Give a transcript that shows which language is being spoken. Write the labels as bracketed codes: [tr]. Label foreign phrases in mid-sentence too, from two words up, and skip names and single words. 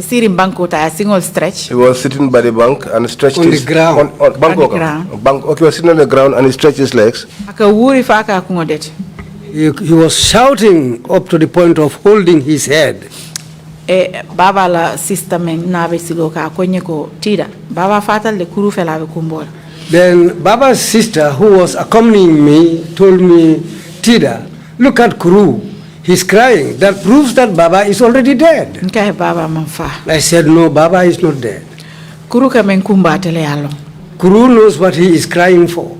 [en] He was sitting by the bank and stretched on his the ground. On the ground. Okay, he was sitting on the ground and he stretched his legs. He was shouting up to the point of holding his head. [man] Baba la sister men nabe siloka konyeko Tida. Baba fatal le kuru fela be kumbola. [en] Then Baba's sister, who was accompanying me, told me, Tida, look at Kuru. He's crying. That proves that Baba is already dead. I said, no, Baba is not dead. Kuru knows what he is crying for.